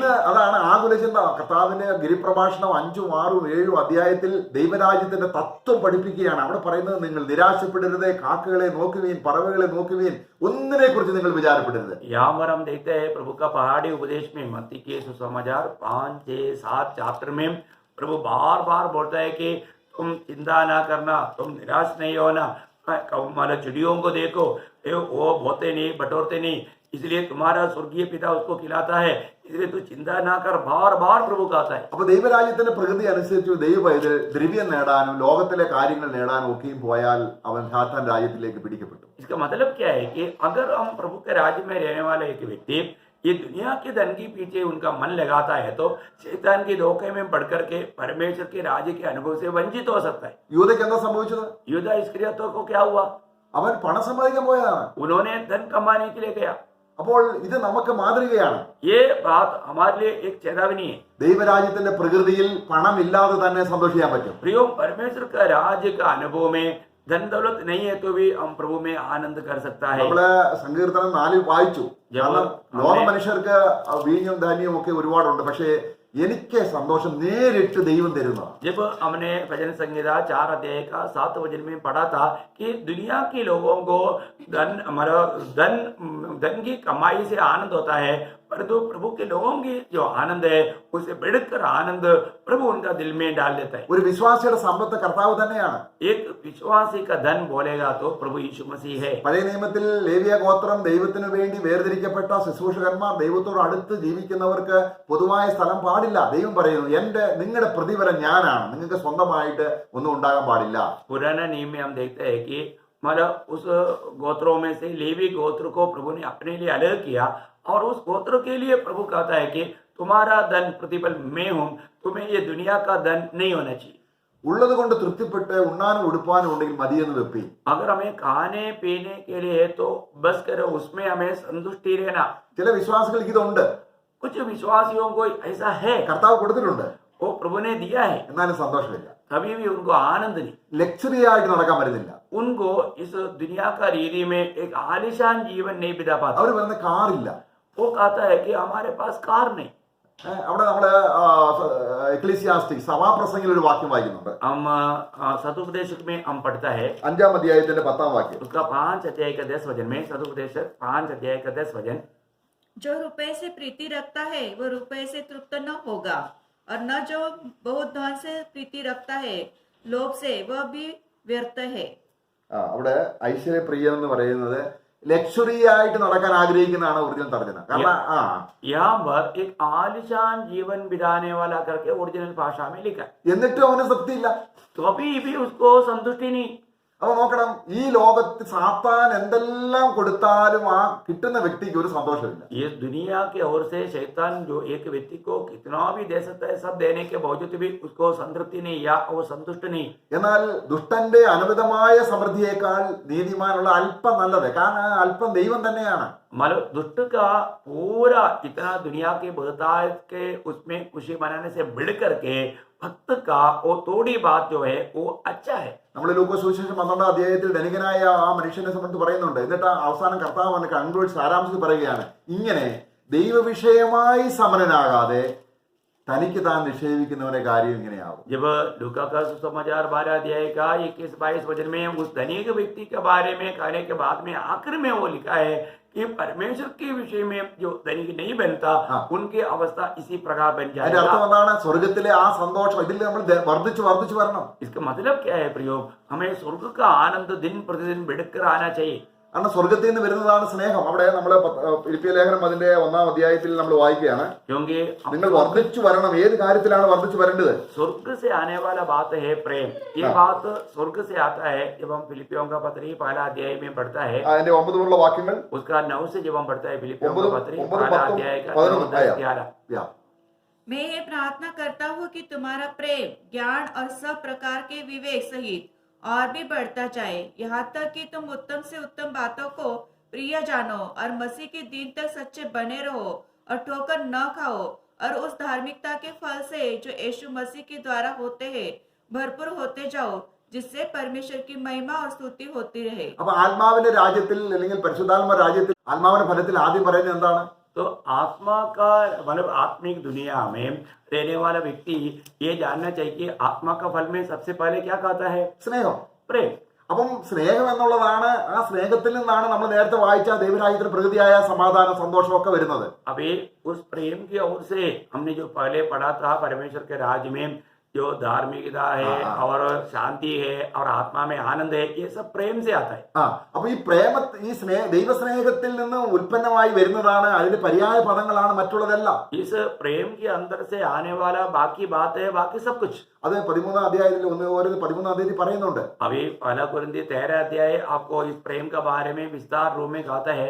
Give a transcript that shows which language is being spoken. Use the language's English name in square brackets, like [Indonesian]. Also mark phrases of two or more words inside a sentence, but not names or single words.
[Malayalam] ഇന്ന് അതാണ് ആകുല ചിന്ത. കർത്താവിന്റെ ഗിരിപ്രഭാഷണം 5, 6, 7 അധ്യായത്തിൽ ദൈവരാജ്യത്തിന്റെ തത്വം പഠിപ്പിക്കുകയാണ്. അവിടെ പറയുന്നത്, നിങ്ങൾ നിരാശപ്പെടരുത്, കാക്കകളെ നോക്കുവീൻ, പറവകളെ നോക്കുവീൻ, ഒന്നിനെ കുറിച്ച് നിങ്ങൾ വിചാരപ്പെടരുത്. [Hindi] यहाँ पर हम देखते हैं प्रभु का पहाड़ी उपदेश में मत्ती के सुसमाचार 5, 6, 7 चैप्टर में प्रभु बार बार बोलता है कि तुम चिंता ना करना, तुम निराश नहीं होना, मतलब चिड़ियों को देखो, वो बोते नहीं, बटोरते नहीं, इसलिए तुम्हारा स्वर्गीय पिता उसको खिलाता है, इसलिए तू चिंता ना कर, बार बार प्रभु कहता है. [Malayalam] അപ്പൊ ദൈവരാജ്യത്തിന്റെ പ്രകൃതി അനുസരിച്ച് ദൈവപൈതൽ ദ്രവ്യം നേടാനും ലോകത്തിലെ കാര്യങ്ങൾ നേടാനും ഒക്കെയും പോയാൽ അവൻ സാത്താൻ രാജ്യത്തിലേക്ക് പിടിക്കപ്പെട്ടു. [Hindi] इसका मतलब क्या है कि अगर हम प्रभु के राज्य में रहने वाला एक व्यक्ति ये दुनिया के धन के पीछे उनका मन लगाता है तो शैतान के धोखे में पड़ करके परमेश्वर के राज्य के अनुभव से वंचित हो सकता है. [Malayalam] യൂദയ്ക്ക് എന്താ സംഭവിച്ചത്? [Hindi] यूदा इस्करियोती को क्या हुआ? [Malayalam] അവൻ പണം സമ്പാദിക്കാൻ പോയതാണ്. [Hindi] उन्होंने धन कमाने के लिए गया. [Malayalam] അപ്പോൾ ഇത് നമുക്ക് മാതൃകയാണ്. [Hindi] ये बात हमारे लिए एक चेतावनी है. [Malayalam] ദൈവരാജ്യത്തിന്റെ പ്രകൃതിയിൽ പണമില്ലാതെ തന്നെ സന്തോഷിക്കാൻ പറ്റും. [Hindi] प्रियो, परमेश्वर का राज्य का अनुभव में धन दौलत नहीं है तो भी हम प्रभु में आनंद कर सकता है. [Malayalam] നമ്മള് സങ്കീർത്തനം 4 വായിച്ചു. കാരണം ലോക മനുഷ്യർക്ക് വീഞ്ഞും ധാന്യവും ഒക്കെ ഒരുപാടുണ്ട്, പക്ഷേ എനിക്ക് സന്തോഷം നേരിട്ട് ദൈവം തരുന്നതാണ്. [Hindi] जब हमने भजन संहिता 4 अध्याय का 7 वचन में पढ़ा था कि दुनिया के लोगों को धन की कमाई से आनंद होता है, परंतु प्रभु के लोगों की जो आनंद है उसे बढ़कर आनंद प्रभु उनका दिल में डाल देता है. [Malayalam] ഒരു വിശ്വാസിയുടെ സമ്പത്ത് കർത്താവ് തന്നെയാണ്. [Hindi] एक विश्वासी का धन बोलेगा तो प्रभु यीशु मसीह है. [Malayalam] പഴയ നിയമത്തിൽ ലേവിയ ഗോത്രം ദൈവത്തിനു വേണ്ടി വേർതിരിക്കപ്പെട്ട ശുശ്രൂഷകന്മാർ, ദൈവത്തോട് അടുത്ത് ജീവിക്കുന്നവർക്ക് പൊതുവായ സ്ഥലം പാടില്ല. ദൈവം പറയുന്നു, നിങ്ങളുടെ പ്രതിഫലം ഞാനാണ്, നിങ്ങൾക്ക് സ്വന്തമായിട്ട് ഒന്നും ഉണ്ടാകാൻ പാടില്ല. [Hindi] पुराना नियम में हम देखते हैं कि मतलब उस गोत्रों में से लेवी गोत्र को प्रभु ने अपने लिए अलग किया और उस गोत्र के लिए प्रभु कहता है कि तुम्हारा धन प्रतिफल मैं हूं, तुम्हें ये दुनिया का धन नहीं होना चाहिए. [Malayalam] ഉള്ളത് കൊണ്ട് തൃപ്തിപ്പെട്ട് ഉണ്ണാനും ഉടുപ്പാനും ഉണ്ടെങ്കിൽ മതിയെന്ന് വെപ്പി. [Hindi] अगर हमें खाने पीने के लिए है तो बस करो, उसमें हमें संतुष्टि रहना. [Malayalam] ചില വിശ്വാസികൾക്ക് ഇതുണ്ട്, [Hindi] कुछ विश्वासियों को ऐसा है, [Malayalam] കർത്താവ് കൊടുത്തിട്ടുണ്ട്, [Hindi] वो प्रभु ने दिया है, [Malayalam] എന്നാലും സന്തോഷമില്ല. [Hindi] कभी भी उनको आनंद नहीं. [Malayalam] ലക്ഷറി ആയിട്ട് നടക്കാൻ പറ്റുന്നില്ല. [Hindi] उनको इस दुनिया का रीति में एक आलिशान जीवन नहीं बिता पाता. [Malayalam] അവർ പറയുന്ന കാറില്ല. [Hindi] वो कहता है कि हमारे पास कार नहीं. [Malayalam] അവിടെ നമ്മള് എക്ലീസിയാസ്റ്റിക് സഭാപ്രസംഗിൽ ഒരു വാക്യം വായിക്കുന്നുണ്ട്. [Hindi] हम सदुपदेशक में हम पढ़ता है [Malayalam] 5-ാം അധ്യായത്തിന്റെ 10-ാം വാക്യം. [Hindi] उसका 5 अध्याय का 10 वचन में सदुपदेशक 5 अध्याय का 10 वचन, जो रुपए से प्रीति रखता है वो रुपए से तृप्त न होगा, और न जो बहुत धन से प्रीति रखता है लोभ से वह भी व्यर्थ है. [Malayalam] അവിടെ ഐശ്വര്യപ്രിയൻ എന്ന് പറയുന്നത് ലക്ഷറി ആയിട്ട് നടക്കാൻ ആഗ്രഹിക്കുന്നതാണ് ഒറിജിനൽ തർജ്ജമ. കാരണം [Hindi] यहाँ पर एक आलिशान जीवन बिताने वाला करके ओरिजिनल भाषा में लिखा है. [Malayalam] എന്നിട്ടും അവന് തൃപ്തിയില്ല. [Hindi] तो अभी भी उसको संतुष्टि नहीं. [Malayalam] അപ്പൊ നോക്കണം, ഈ ലോകത്ത് സാത്താൻ എന്തെല്ലാം കൊടുത്താലും ആ കിട്ടുന്ന വ്യക്തിക്ക് ഒരു സന്തോഷമില്ല. [Hindi] ये दुनिया के ओर से शैतान जो एक व्यक्ति को कितना भी दे सकता है, सब देने के बावजूद भी उसको संतृप्ति नहीं या वो संतुष्ट नहीं. [Malayalam] എന്നാൽ ദുഷ്ടന്റെ അനവധമായ സമൃദ്ധിയേക്കാൾ നീതിമാനുള്ള അല്പം നല്ലത്. കാരണം അല്പം ദൈവം തന്നെയാണ്. [Hindi] मतलब दुष्ट का पूरा इतना दुनिया के बहुतायत के उसमें खुशी मनाने से बढ़ करके भक्त का वो थोड़ी बात जो है वो अच्छा है. [Malayalam] നമ്മൾ ലൂക്കോസ് സുവിശേഷം 12-ാം അധ്യായത്തിൽ ധനികനായ ആ മനുഷ്യനെ സംബന്ധിച്ച് പറയുന്നുണ്ട്. എന്നിട്ട് അവസാനം കർത്താവ് അവന് കൺക്ലൂഡ് സാരാംശത്തിൽ പറയുകയാണ്, ഇങ്ങനെ ദൈവവിഷയമായി സമരനാകാതെ തനിക്ക് താൻ നിക്ഷേപിക്കുന്നവന്റെ കാര്യം ഇങ്ങനെയാവും. [Hindi] जब लूका का सुसमाचार 12 अध्याय का 21-22 वचन में उस धनिक व्यक्ति के बारे में कहने के बाद में आखिर में वो लिखा है कि परमेश्वर के विषय में जो धनिक नहीं बनता उनकी अवस्था इसी प्रकार बन [Malayalam] അതിന്റെ [Hindi] जाएगा. [Malayalam] അർത്ഥം എന്താണ്? സ്വർഗത്തിലെ ആ സന്തോഷം ഇതിൽ നമ്മൾ വർദ്ധിച്ചു വരണം. [Hindi] इसका मतलब क्या है प्रयोग? हमें स्वर्ग का आनंद दिन प्रतिदिन बढ़कर आना चाहिए. [Malayalam] കാരണം സ്വർഗത്തിൽ നിന്ന് വരുന്നതാണ് സ്നേഹം. അവിടെ നമ്മൾ ഫിലിപ്പിയ ലേഖനം അതിന്റെ 1-ാം അധ്യായത്തിൽ നമ്മൾ വായിക്കുകയാണ്, [Hindi] क्योंकि [Malayalam] നിങ്ങൾ വർദ്ധിച്ചു വരണം. ഏത് കാര്യത്തിലാണ് വർദ്ധിച്ചു വരേണ്ടത്? [Hindi] स्वर्ग से आने वाला बात है प्रेम. ये बात स्वर्ग से आता है जब हम फिलिपियों का पत्री 1 अध्याय में पढ़ता है. [Malayalam] അതിന്റെ 9 മുതലുള്ള വാക്യങ്ങൾ, [Hindi] उसका 9 से जब हम पढ़ता है फिलिपियों का पत्री 9, 1 अध्याय का 9, 10, 11. मैं ये प्रार्थना करता हूँ कि तुम्हारा प्रेम ज्ञान और सब प्रकार के विवेक सहित और भी बढ़ता जाए, यहाँ तक कि तुम उत्तम से उत्तम बातों को प्रिय जानो और मसीह के दिन तक सच्चे बने रहो और ठोकर न खाओ, और उस धार्मिकता के फल से जो यीशु मसीह के द्वारा होते हैं भरपूर होते जाओ, जिससे परमेश्वर की महिमा और स्तुति होती रहे. [Malayalam] അപ്പൊ ആത്മാവിന്റെ രാജ്യത്തിൽ അല്ലെങ്കിൽ പരിശുദ്ധാത്മ രാജ്യത്തിൽ ആത്മാവിന്റെ ഫലത്തിൽ ആദ്യം പറയുന്നത് എന്താണ്? [Hindi] तो तो आत्मा का मतलब आत्मिक दुनिया में रहने वाला व्यक्ति ये जानना चाहिए कि आत्मा का फल में सबसे पहले क्या कहता है? [Malayalam] സ്നേഹം. [Hindi] प्रेम. [Malayalam] അപ്പം സ്നേഹം എന്നുള്ളതാണ്, ആ സ്നേഹത്തിൽ നിന്നാണ് നമ്മൾ നേരത്തെ വായിച്ച ദൈവരാജ്യത്തിന് പ്രകൃതിയായ സമാധാനം, സന്തോഷമൊക്കെ വരുന്നത്. [Hindi] अभी उस प्रेम की ओर से हमने जो पहले पढ़ा था, परमेश्वर के राज्य में जो धार्मिकता है और शांति है और आत्मा में आनंद है, ये सब प्रेम से आता है. [Malayalam] അപ്പൊ ഈ ദൈവസ്നേഹത്തിൽ നിന്ന് ഉൽപ്പന്നമായി വരുന്നതാണ്, അതിന്റെ പര്യായ പദങ്ങളാണ് മറ്റുള്ളതെല്ലാം. [Hindi] इस प्रेम के अंदर से आने वाला बाकी बात है, बाकी सब कुछ. [Malayalam] അത് 13 അധ്യായത്തിൽ 13 അധ്യായത്തിൽ പറയുന്നുണ്ട്. [Hindi] अभी 1 कुरिन्थी 13 अध्याय आपको इस प्रेम के बारे में विस्तार रूप में कहता है.